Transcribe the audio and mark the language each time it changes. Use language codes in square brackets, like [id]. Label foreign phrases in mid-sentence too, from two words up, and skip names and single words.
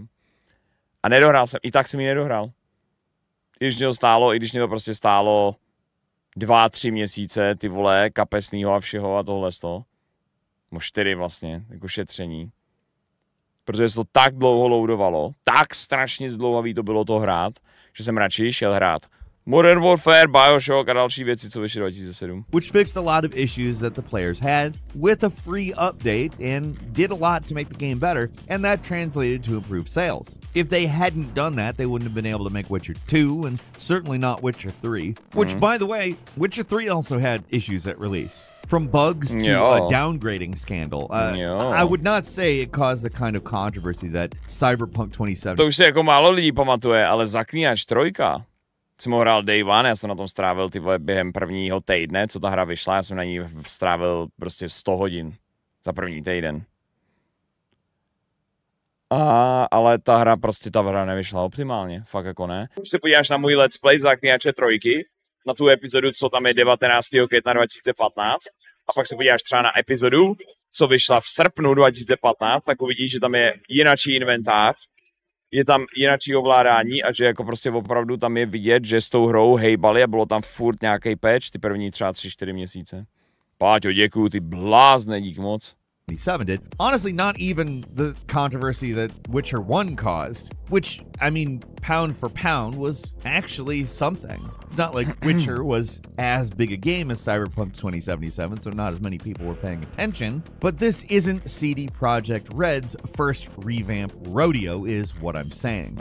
[cs] A nedohrál jsem, i tak jsem ji nedohrál. I když mě to stálo, i když mě to prostě stálo 2-3 měsíce, ty vole, kapesnýho a všeho a tohle z toho. No 4 vlastně, jako šetření. Protože se to tak dlouho loadovalo, tak strašně zdlouhavý to bylo to hrát, že jsem radši šel hrát Modern Warfare, Bioshock a další věci, co vyšly 2007. [en] Which fixed a lot of issues that the players had with a free update and did a lot to make the game better, and that translated to improved sales. If they hadn't done that, they wouldn't have been able to make Witcher 2 and certainly not Witcher 3, which, by the way, Witcher 3 also had issues at release. From bugs to a downgrading scandal. I would not say it caused the kind of controversy that Cyberpunk 2077. [cs] To už se jako málo lidí pamatuje, ale Zaklínač 3 jsem ho hrál [en] day one, [cs] já jsem na tom strávil ty vole během prvního týdne, co ta hra vyšla, já jsem na ní strávil prostě 100 hodin za první týden. Ale ta hra nevyšla optimálně, fakt jako ne. Když se podíváš na můj [en] let's play [cs] Zaklínače 3, na tu epizodu, co tam je 19. května 2015, a pak se podíváš třeba na epizodu, co vyšla v srpnu 2015, tak uvidíš, že tam je jinačí inventář, je tam jinačí ovládání a že jako prostě opravdu tam je vidět, že s tou hrou hejbali a bylo tam furt nějaký patch, ty první třeba 3-4 měsíce. Páťo, děkuju, ty blázne, dík moc. [en] 27 did. Honestly, not even the controversy that Witcher 1 caused, which, I mean, pound for pound, was actually something. It's not like Witcher was as big a game as Cyberpunk 2077, so not as many people were paying attention, but this isn't CD Projekt Red's first revamp rodeo, is what I'm saying.